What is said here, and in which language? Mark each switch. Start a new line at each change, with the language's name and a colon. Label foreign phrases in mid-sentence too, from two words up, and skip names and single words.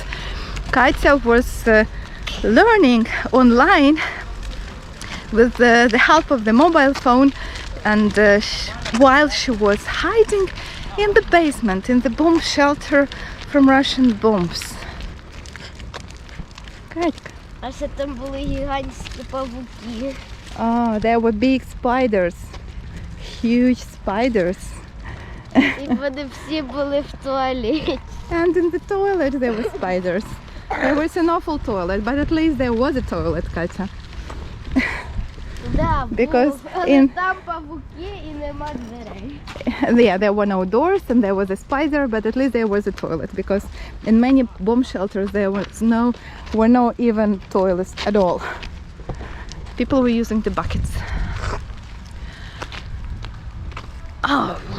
English: Katya was learning online with the help of the mobile phone, and while she was hiding in the basement, in the bomb shelter from Russian bombs. Katya.
Ukrainian: А ще там були гігантські павуки.
English: Oh, there were big spiders. Huge spiders.
Ukrainian: І вони всі були в туалеті.
English: And in the toilet there were spiders. There was an awful toilet, but at least there was a toilet, Katya.
Ukrainian: Да,
English: Because
Ukrainian: але там павуки і нема дверей.
English: Yeah, there were no doors and there was a spider, but at least there was a toilet, because in many bomb shelters there were no even toilets at all. People were using the buckets. Oh.